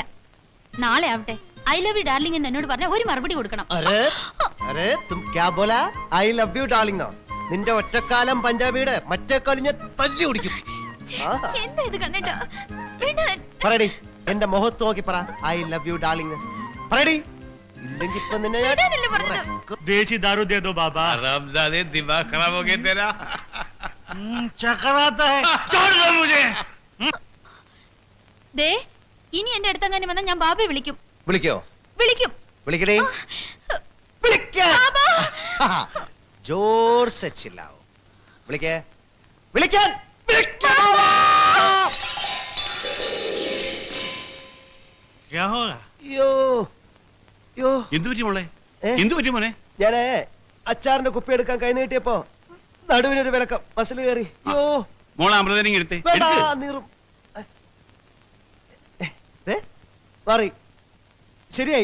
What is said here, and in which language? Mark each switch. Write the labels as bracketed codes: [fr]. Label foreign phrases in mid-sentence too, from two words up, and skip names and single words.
[ml] നാളെ ആവട്ടെ, [en] I love you darling [ml] എന്ന് എന്നോട് പറഞ്ഞ ഒരു മറുപടി കൊടുക്കണം. നിന്റെ ഒറ്റക്കാലം പഞ്ചാബിയുടെ മറ്റേ കളിഞ്ഞ തല്ലി കുടിക്കും. എന്താ ഇത് കണ്ണേട്ടാ? പറയടി, എന്റെ മുഖത്ത് നോക്കി പറ, [en] I love you darling. [ml] പറയടി, ഇല്ലെങ്കിൽ ഇപ്പൊ നിന്നെ [hi] देसी दारू दे दो बाबा। हरामजादे, दिमाग खराब हो गया तेरा। चक्कर आता है, छोड़ दो मुझे। [ml] ദേ, ഇനി എന്റെ അടുത്തങ്ങനെ വന്നാൽ ഞാൻ ബാബയെ വിളിക്കും. വിളിക്കോ? വിളിക്കും. വിളിക്കടേ. [hi] जोर से चिल्लाओ. [ml] വിളിക്കേ, വിളിക്കാൻ. [hi] क्या होगा? യോ യോ, [ml] എന്തു പറ്റി മോളെ? ഏ? എന്തു പറ്റി മോനെ? ഞാനേ അച്ചാറിന്റെ കുപ്പി എടുക്കാൻ കൈ നീട്ടിയപ്പോ നടുവിനൊരു വിളക്കം മസിൽ കയറി. യോ, മോളെ അമൃതനെ എടുത്തേ. വേണ്ട, എടുക്ക്. നീറും. മാറി, ശരിയായി.